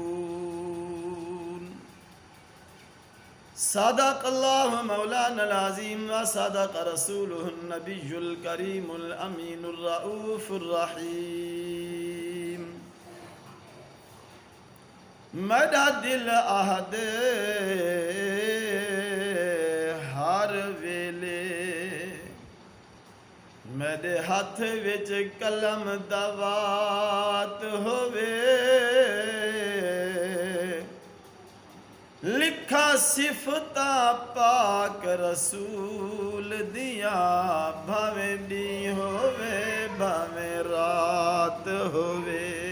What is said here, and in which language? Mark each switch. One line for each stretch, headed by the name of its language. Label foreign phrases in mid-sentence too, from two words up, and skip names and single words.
Arabic: صدق الله مولانا العظيم وصدق رسوله النبي الكريم الأمين الرؤوف الرحيم. مدد العهد
Punjabi: ہر ویلے میرے ہاتھ وچ قلم دوات ہووے لکھا صفتاں پاک رسول دیاں بھاویں دی ہووے بھاویں رات ہووے